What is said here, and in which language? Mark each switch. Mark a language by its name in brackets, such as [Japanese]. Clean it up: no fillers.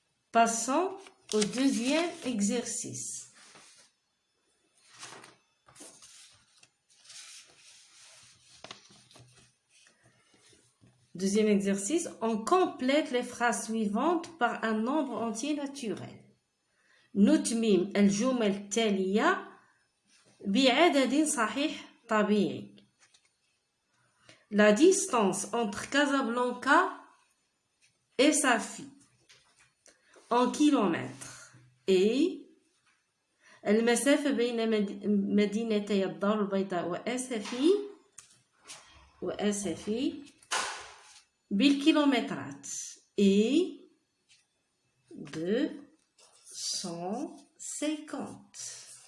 [French] Passons au deuxième exercice. Deuxième exercice, on complète les phrases suivantes par un nombre entier naturel. [Arabic] نتمم الجمل التالية بعدد صحيح طبيعي. [French] La distance entre Casablanca et Safi en kilomètres et [Arabic] المسافة بين مدينتي الدار البيضاء وأسفي بالكيلومترات [French] et 250.